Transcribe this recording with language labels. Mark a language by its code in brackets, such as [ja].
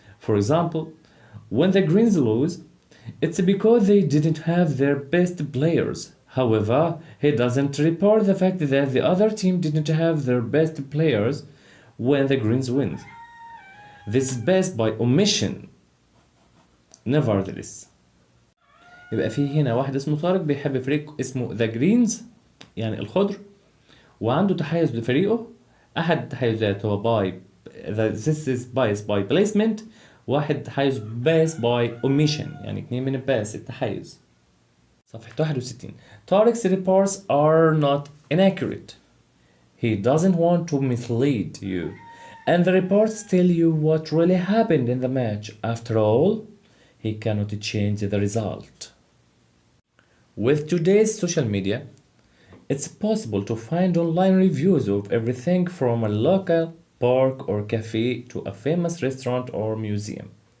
[en] For example, when the Greens lose, it's because they didn't have their best players. However, he doesn't report the fact that the other team didn't have their best players when the Greens win. This is based by omission. Nevertheless. [ar] يبقى في هنا واحد اسمه طارق بيحب فريق اسمه ذا جرينز يعني الخضر وعنده تحيز لفريقه. أحد التحيزات هو باي [en] this is bias by placement. [ar] واحد تحيز [en] bias by omission، [ar] يعني 2 من bias التحيز. صفحة 61. [en] Tariq's reports are not inaccurate. He doesn't want to mislead you. And the reports tell you what really happened in the match. After all, he cannot change the result. With today's social media, it's possible to find online reviews of everything from a local park or cafe to a famous restaurant or museum.